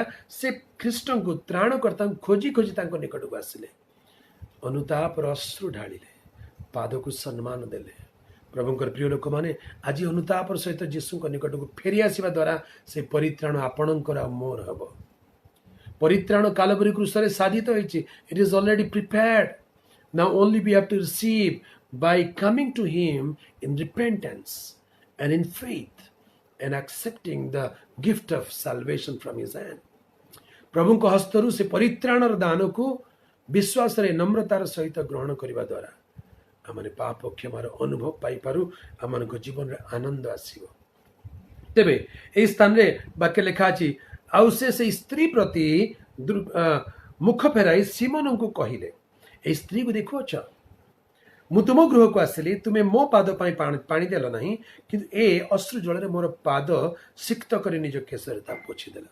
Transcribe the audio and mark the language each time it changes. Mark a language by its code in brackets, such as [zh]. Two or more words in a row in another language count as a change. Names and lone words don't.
[or] ସେ ଖ୍ରୀଷ୍ଟଙ୍କୁ ତ୍ରାଣକର୍ତ୍ତାଙ୍କୁ ଖୋଜି ଖୋଜି ତାଙ୍କ ନିକଟକୁ ଆସିଲେ, ଅନୁତାପର ଅଶ୍ରୁ ଢାଳିଲେ, ପାଦକୁ ସମ୍ମାନ ଦେଲେ। ପ୍ରଭୁଙ୍କର ପ୍ରିୟ ଲୋକମାନେ, ଆଜି ଅନୁତାପର ସହିତ ଯୀଶୁଙ୍କ ନିକଟକୁ ଫେରି ଆସିବା ଦ୍ୱାରା ସେ ପରିତ୍ରାଣ ଆପଣଙ୍କର ଆଉ ମୋର ହେବ। ପରିତ୍ରାଣ କାଲବରୀ କ୍ରୁସରେ ସାଧିତ ହୋଇଛି। [en] it is already prepared. now only we have to receive by coming to him in repentance and in faith and accepting the gift of salvation from his hand. [or] प्रभुଙ୍କ ହସ୍ତରୁ ସେ ପରିତ୍ରାଣର ଦାନକୁ ବିଶ୍ୱାସରେ ନମ୍ରତାର ସହିତ ଗ୍ରହଣ କରିବା ଦ୍ୱାରା ଆମେ ପାପ କ୍ଷମାର ଅନୁଭବ ପାଇପାରୁ, ଆମମାନଙ୍କ ଜୀବନରେ ଆନନ୍ଦ ଆସିବ। ତେବେ ଏହି ସ୍ଥାନରେ ବାକ୍ୟ ଲେଖା ଅଛି, ଆଉ ସେ ସେଇ ସ୍ତ୍ରୀ ପ୍ରତି ମୁଖ ଫେରାଇ ସିମୋନଙ୍କୁ କହିଲେ, ଏହି ସ୍ତ୍ରୀକୁ ଦେଖୁଅଛ, ମୁଁ ତୁମ ଗୃହକୁ ଆସିଲି, ତୁମେ ମୋ ପାଦ ପାଇଁ ପାଣି ଦେଲ ନାହିଁ, କିନ୍ତୁ ଏ ଅଶ୍ରୁ ଜଳରେ ମୋର ପାଦ ସିକ୍ତ କରି ନିଜ କେଶରେ ତା ପୋଛିଦେଲା।